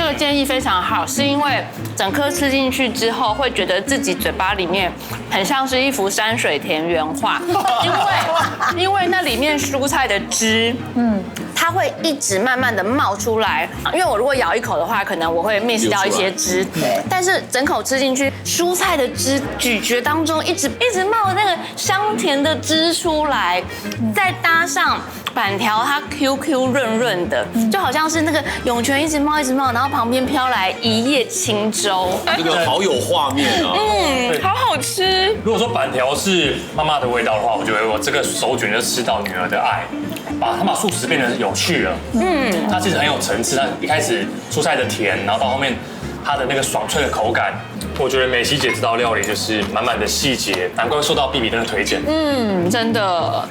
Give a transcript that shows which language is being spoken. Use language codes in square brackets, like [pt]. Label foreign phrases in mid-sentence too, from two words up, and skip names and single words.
[zh] 這個建議非常好，是因為整顆吃進去之後，會覺得自己嘴巴裡面很像是一幅山水田園畫，因為那裡面蔬菜的汁，它會一直慢慢的冒出來。因為我如果咬一口的話，可能我會 miss 掉一些汁，但是整口吃進去，蔬菜的汁咀嚼當中一直冒那個香甜的汁出來，再搭上板條，它 QQ 潤潤的，就好像是那個湧泉一直冒，然後旁邊飄來一葉輕舟，這個好有畫面啊！好好吃。如果說板條是媽媽的味道的話，我覺得我這個手卷就吃到女兒的愛，把素食變得有趣了。它其實很有層次，它一開始蔬菜的甜，然後到後面它的那個爽脆的口感。我覺得美希姐這道料理就是滿滿的細節，難怪會受到必比登的推薦。真的。